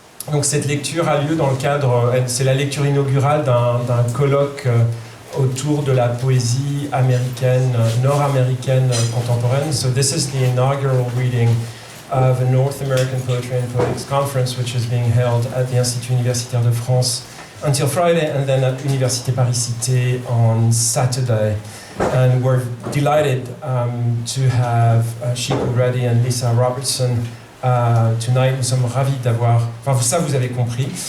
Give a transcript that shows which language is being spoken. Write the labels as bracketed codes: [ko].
[fr] Donc cette lecture a lieu dans le cadre, c'est la lecture inaugurale d'un colloque autour de la poésie américaine, nord-américaine contemporaine. [en] So this is the inaugural reading of a North American Poetry and Poetics Conference, which is being held at the Institut Universitaire de France until Friday, and then at Université Paris Cité on Saturday. And we're delighted to have Srikanth Reddy and Lisa Robertson tonight. [fr] Nous sommes ravis d'avoir, enfin ça vous avez compris.